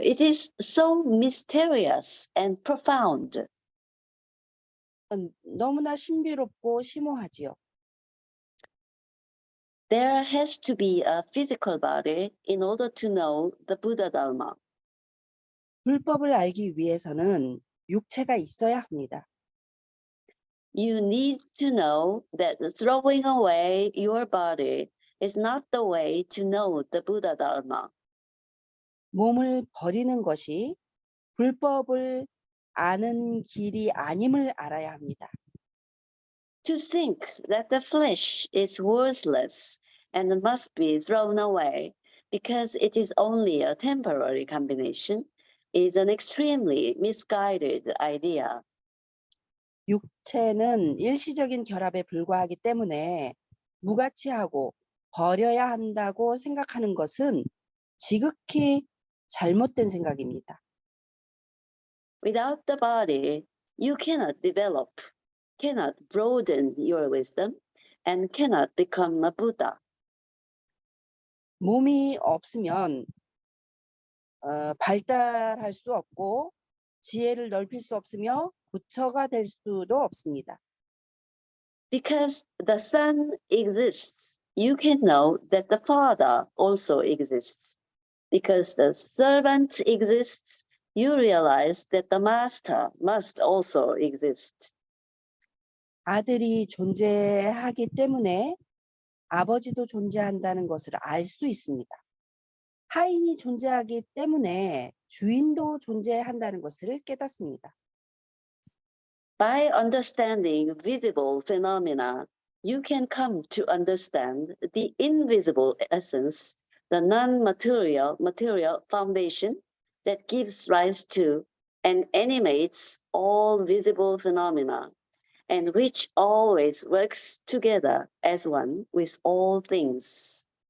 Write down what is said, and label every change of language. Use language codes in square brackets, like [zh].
[en] It is so mysterious and profound. [ko] 너무나 신비롭고 심오하지요. [en] There has to be a physical body in order to know the Buddha Dharma. [ko] 불법을 알기 위해서는 육체가 있어야 합니다. [en] You need to know that throwing away your body is not the way to know the Buddha Dharma. [ko] 몸을 버리는 것이 불법을 아는 길이 아님을 알아야 합니다. [en] To think that the flesh is worthless and must be thrown away because it is only a temporary combination is an extremely misguided idea. [ko] 육체는 일시적인 결합에 불과하기 때문에 무가치하고 버려야 한다고 생각하는 것은 지극히 잘못된 생각입니다. [en] Without the body, you cannot develop, cannot broaden your wisdom, and cannot become a Buddha. [ko] 몸이 없으면 발달할 수 없고 지혜를 넓힐 수 없으며 부처가 될 수도 없습니다. [en] Because the Son exists, you can know that the Father also exists. Because the servant exists, you realize that the Master must also exist. [ko] 아들이 존재하기 때문에 아버지도 존재한다는 것을 알 수 있습니다. 하인이 존재하기 때문에 주인도 존재한다는 것을 깨닫습니다. [en] By understanding visible phenomena, you can come to understand the invisible essence, the non-material material foundation that gives rise to and animates all visible phenomena, and which always works together as one with all things.